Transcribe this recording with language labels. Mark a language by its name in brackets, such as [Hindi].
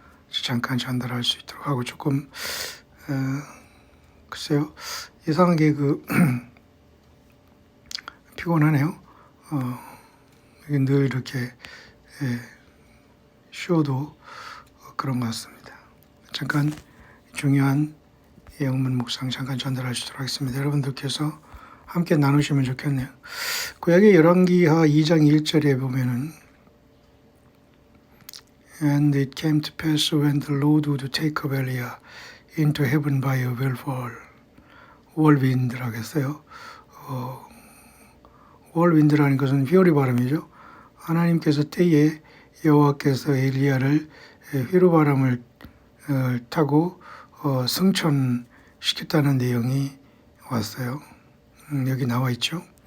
[Korean] 잠깐 전달할 수 있도록 하고 조금 글쎄요 이상하게 피곤하네요. 늘 이렇게 쉬어도 그런 것 같습니다. 잠깐 중요한 영문 묵상 잠깐 전달할 수 있도록 하겠습니다. 여러분들께서 함께 나누시면 좋겠네요. 구약의 열왕기하 2장 1절에 보면은 [English] And it came to pass when the Lord would take up Eliah into heaven by a whirlwind [Korean] 라고 했어요. whirlwind라는 것은 휘오리 바람이죠. 하나님께서 때에 여호와께서 엘리야를 휘루바람을 타고 승천시켰다는 내용이 왔어요. 여기 나와 있죠.